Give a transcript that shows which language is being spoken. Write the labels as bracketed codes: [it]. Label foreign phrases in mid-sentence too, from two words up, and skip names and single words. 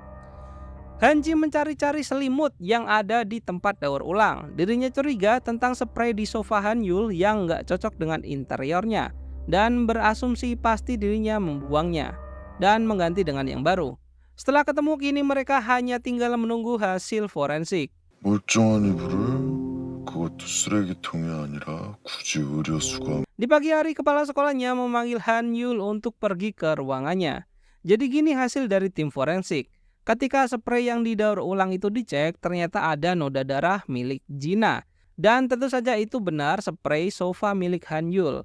[id] Hanji mencari-cari selimut yang ada di tempat daur ulang. Dirinya curiga tentang spray di sofa Han Yul yang nggak cocok dengan interiornya, dan berasumsi pasti dirinya membuangnya dan mengganti dengan yang baru. Setelah ketemu, kini mereka hanya tinggal menunggu hasil forensik. [ko] 멀쩡한 이불을 그것도 쓰레기통이 아니라 굳이 의료수가. [id] Di pagi hari, kepala sekolahnya memanggil Han Yul untuk pergi ke ruangannya. Jadi gini hasil dari tim forensik. Ketika spray yang didaur ulang itu dicek, ternyata ada noda darah milik Jina. Dan tentu saja itu benar spray sofa milik Han Yul.